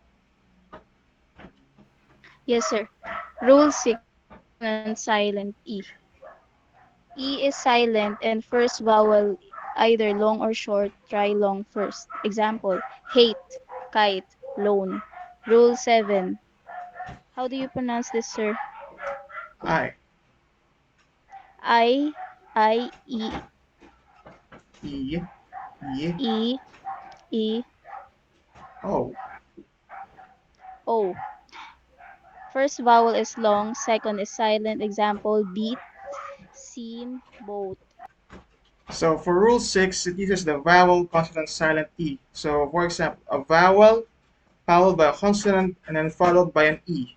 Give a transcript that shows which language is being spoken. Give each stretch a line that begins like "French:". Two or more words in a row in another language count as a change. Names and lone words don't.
English: Yes, sir. Rule 6, consonant silent E. E is silent and first vowel either long or short. Try long first. Example, hate, kite, loan. Rule 7. How do you pronounce this, sir? I, I, I, E, E, E, E, E, O. O. First vowel is long, second is silent. Example, beat, seen, boat. So, for rule 6, it uses the vowel, consonant, silent E. So, for example, a vowel followed by a consonant and then followed by an E.